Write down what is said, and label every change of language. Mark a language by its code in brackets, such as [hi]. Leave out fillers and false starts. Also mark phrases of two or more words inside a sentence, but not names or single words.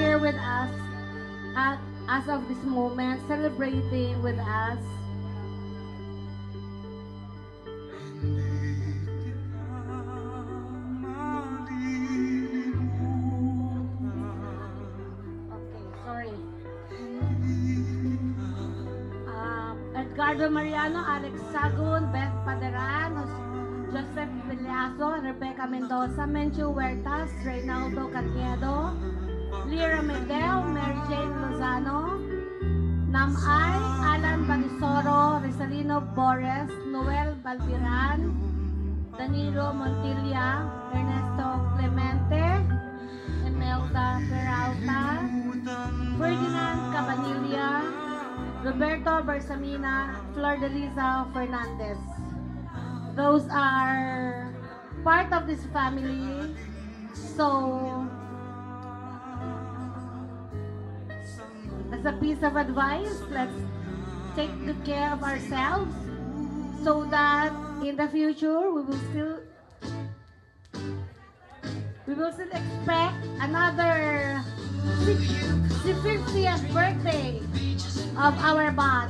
[en] with us as of this moment, celebrating with us. Okay, sorry. Edgardo Mariano, Alex Sagun, Beth Paderan, Joseph Villaso, Rebecca Mendoza, Menchu Huertas, Reynaldo Caniedo, Lyra Medel, Mary Jane Lozano, Namay, Alan Banisoro, Rizalino Bores, Noel Balbiran, Danilo Montilla, Ernesto Clemente, Imelda Peralta, Ferdinand Cabanilla, Roberto Bersamina, Flor de Liza Fernandez. Those are part of this family. So, as a piece of advice, let's take good care of ourselves so that in the future we will still expect another 50th birthday of our batch.